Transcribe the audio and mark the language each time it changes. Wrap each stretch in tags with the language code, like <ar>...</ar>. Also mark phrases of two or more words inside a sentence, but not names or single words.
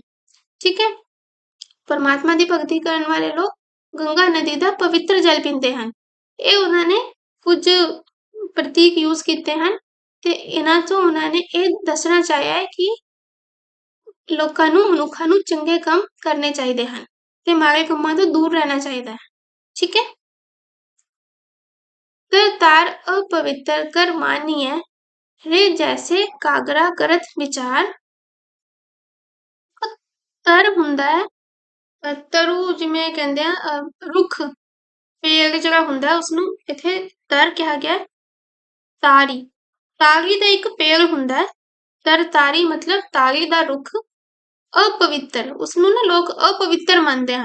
<pa>ਠੀਕ ਹੈ, ਪਰਮਾਤਮਾ ਦੀ ਭਗਤੀ ਕਰਨ ਵਾਲੇ ਲੋਕ ਗੰਗਾ ਨਦੀ ਦਾ ਪਵਿੱਤਰ ਜਲ ਪੀਂਦੇ ਹਨ। ਇਹ ਉਹਨਾਂ ਨੇ ਕੁਝ ਪ੍ਰਤੀਕ ਯੂਜ਼ ਕੀਤੇ ਹਨ ਤੇ ਇਹਨਾਂ ਤੋਂ ਉਹਨਾਂ ਨੇ ਇਹ ਦੱਸਣਾ ਚਾਹਿਆ ਹੈ ਕਿ ਮਨੁੱਖਾਂ ਨੂੰ ਚੰਗੇ ਕੰਮ ਕਰਨੇ ਚਾਹੀਦੇ ਹਨ ਤੇ ਮਾੜੇ ਕੰਮਾਂ ਤੋਂ ਦੂਰ ਰਹਿਣਾ ਚਾਹੀਦਾ ਹੈ। ਠੀਕ ਹੈ,</pa> <hi>तार अपवित्र कर मानिए रे जैसे कागरा करत विचार।</hi> <pa>तर ਹੁੰਦਾ ਹੈ ਤਰੂ, ਜਿਵੇਂ ਕਹਿੰਦੇ ਆ ਰੁੱਖ, ਪੇੜ ਜਿਹੜਾ ਹੁੰਦਾ ਉਸਨੂੰ ਇੱਥੇ ਤਰ ਕਿਹਾ ਗਿਆ। ਤਾਰੀ, ਤਾਰੀ ਦਾ ਇੱਕ ਪੇੜ ਹੁੰਦਾ ਹੈ। ਤਾਰੀ ਮਤਲਬ ਤਾਰੀ ਦਾ ਰੁੱਖ ਅਪਵਿੱਤਰ, ਉਸਨੂੰ ਨਾ ਲੋਕ ਅਪਵਿੱਤਰ ਮੰਨਦੇ ਹਨ।</pa>